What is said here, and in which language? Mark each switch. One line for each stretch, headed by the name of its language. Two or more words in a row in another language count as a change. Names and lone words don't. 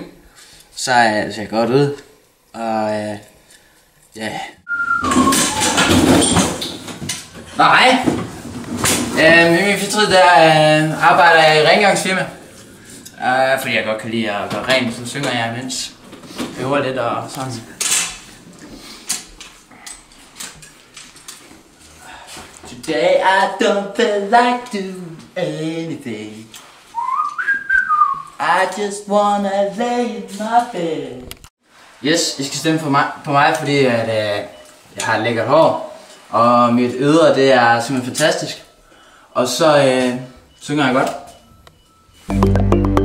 Danish: Så ser jeg godt ud. Og Nej! Min fritid der arbejder jeg i rengøringsfirma. Fordi jeg godt kan lide at gøre rent, så synger jeg imens. Jeg øver lidt og sådan.
English: Today I don't feel like doing anything. I just wanna lay in my bed. Yes,
Danish: I skal stemme på mig, fordi at, jeg har et lækkert hår. Og mit ydre, det er simpelthen fantastisk. Og så synger jeg godt.